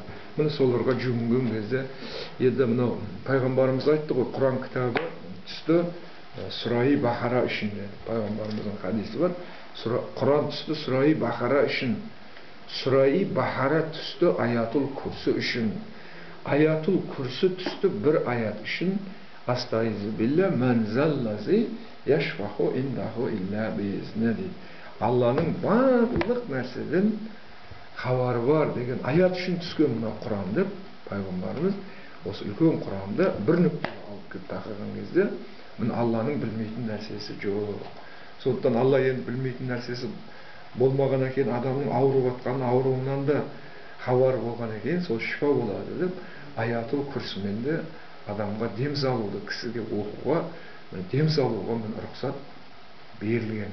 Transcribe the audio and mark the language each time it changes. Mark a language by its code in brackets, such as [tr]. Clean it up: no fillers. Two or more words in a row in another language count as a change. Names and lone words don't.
[kk] Міне соларға жүгінген кезде енді мынау пайғамбарымыз айтты ғой, Құран кітабы түсті Сүра-и Бақара үшін деді. Пайғамбарымыздың хадисі бар. Құран түсті Сүра-и Бақара үшін. Сүра-и Бақара түсті аятул күрсі үшін. Аятул күрсі түсті бір аят үшін. [ar] أعوذ بالله من ذا الذي يشفع عنده إلا بإذنه дейді. [kk] Алланың барлық нәрседен хабары бар деген аят үшін түскен мына Құран деп пайғамбарымыз осы үлкен Құранды бір нүктеге алып келіп тақырған кезде міне Алланың білмейтін нәрсесі жоқ. Сондықтан Алла енді білмейтін нәрсесі болмағаннан кейін адамның ауырып жатқан ауруынан да хабар болғаннан кейін сол шифа болады деп аятул күрсімен де адамға дем салуды, кісіге оқуға, дем салуға рұқсат берілген.